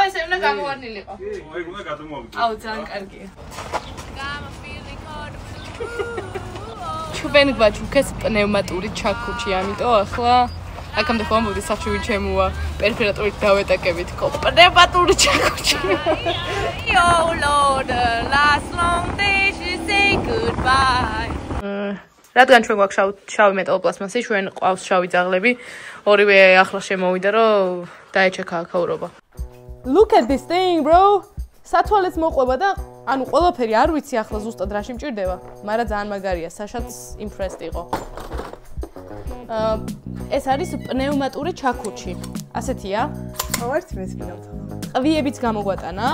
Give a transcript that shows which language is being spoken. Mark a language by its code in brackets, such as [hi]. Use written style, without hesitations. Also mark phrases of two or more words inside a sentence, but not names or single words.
[ka] ესე უნდა გამოვარდნილიყო. კი, ეგ უნდა გადმოვიდე. აუ, ძალიან კარგია. ჩვენ გვაჩუქეს პნევმატური ჩაქუჩი, ამიტომ ახლა აქამდე ხო ამბობდი სახში ვინ ჩემოა, პერფერატორით დავეტაკებით, ხო, პნევმატური ჩაქუჩი. [en] Oh Lord, last long day she say goodbye. [ka] რადგან ჩვენ გვაქვს შავი მეტალოპლასმასი, ჩვენ ყავს შავი ძაღლები, ორივე ახლა შემოვიდა, რომ დაეჩექა აქაურობა. [en] Look at this thing, bro. [ka] სათვალეც მოყვება და ანუ ყველაფერი არ ვიცი ახლა ზუსტად რა შემჭირდება, მაგრამ ძალიან მაგარია, საშაც impressed იყო. ეს არის პნევმატური ჩაქუჩი. ასეთია. ვარც მეც მინავთ. ყვიებიც გამოგვატანა.